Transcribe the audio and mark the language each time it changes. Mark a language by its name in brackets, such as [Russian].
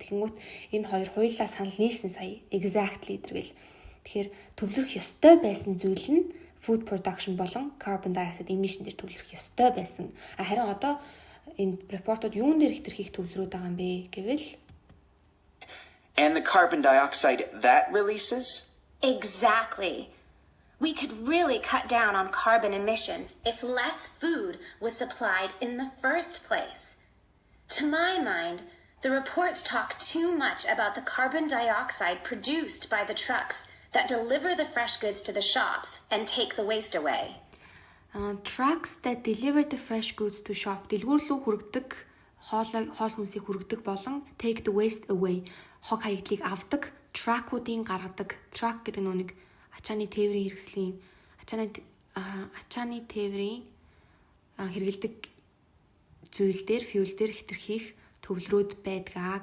[Mongolian] Тэгэнгүүт энэ хоёр хоёулаа санал нийлсэн сая exactly тэргэл. Тэгэхээр төвлөрөх ёстой байсан зүйл нь food production болон carbon dioxide emission дээр төвлөрөх ёстой байсан. Харин одоо энэ репортууд юун дээр хэтэрхийх төвлөрөөд байгаа юм бэ гэвэл [English] And the carbon dioxide that releases? Exactly. We could really cut down on carbon emissions if less food was supplied in the first place. To my mind, the reports talk too much about the carbon dioxide produced by the trucks that deliver the fresh goods to the shops and take the waste away. Trucks that deliver the fresh goods to shop [Mongolian] дэлгүүр рүү хүргэдэг хоол хүнсийг хүргэдэг болон [English] take the waste away [Mongolian] хог хаягдлыг авдаг, track-уудын гаргадаг. Track гэдэг нэг ачааны тээврийн хэрэгслийн ачааны тээврийн хэрэгэлдэг зүйл дээр fuel дээр хэтэрхийх төвлөрөөд байдгаа.